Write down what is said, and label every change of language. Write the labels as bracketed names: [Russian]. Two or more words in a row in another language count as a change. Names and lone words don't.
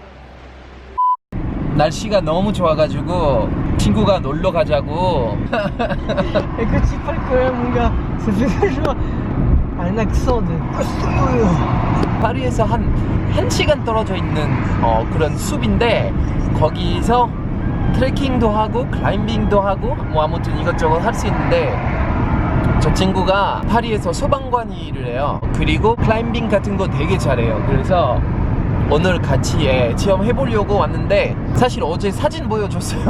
[Korean] 날씨가 너무 좋아가지고 친구가 놀러 가자고. [French] Écoute, il parle quand même, mon gars. Ça fait toujours un accent de costaud. [Korean] 파리에서 한 시간 떨어져 있는 그런 숲인데 거기서 트레킹도 하고 클라이밍도 하고 뭐 아무튼 이것저것 할 수 있는데 저 친구가 파리에서 소방관 일을 해요. 그리고 클라이밍 같은 거 되게 잘해요. 그래서 오늘 같이 체험해보려고 왔는데 사실 어제 사진 보여줬어요.